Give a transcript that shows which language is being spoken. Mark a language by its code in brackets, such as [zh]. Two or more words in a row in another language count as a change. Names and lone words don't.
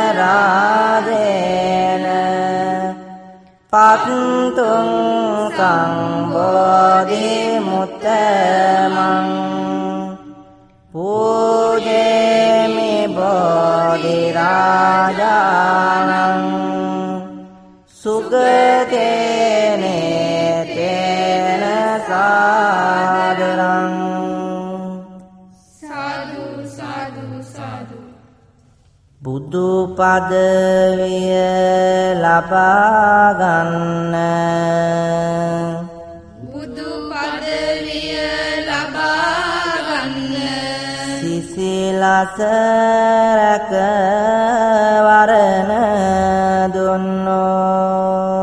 [pi] රාජේන පත්තුං සම්බෝධි මුත්තමං පූජේමි බෝධි රාජානං සුගතේනේ තේන සාදරං [si] සාදු සාදු සාදු බුදු පදවිය ලබා ගන්න බුදු පදවිය ලබා ගන්න සිසිලස රැක වරණ දුන්නෝ